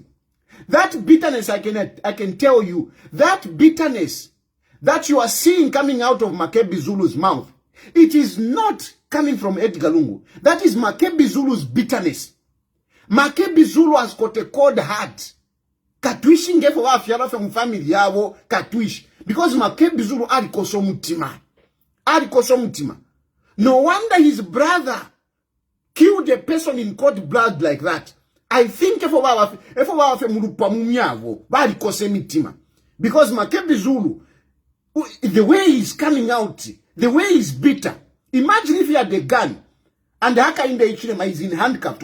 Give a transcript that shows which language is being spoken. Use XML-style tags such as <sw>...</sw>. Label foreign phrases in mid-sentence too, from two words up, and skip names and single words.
<en>That bitterness, I can tell you, that bitterness that you are seeing coming out of Makebi Zulu's mouth, it is not coming from Edgar Lungu. That is Makebi Zulu's bitterness. Makebi Zulu has got a cold heart.</en> <bem>Katwishi ngefo wa fiala</bem> <en>from family</en> <bem>yavo katwish.</bem> <en>Because Makebi Zulu alikoso mutima. No wonder his brother killed a person in cold blood like that. I think if because Makebi Zulu, the way he's coming out, the way he's bitter. Imagine if he had a gun and Hakainde Hichilema is in handcuffed.</en>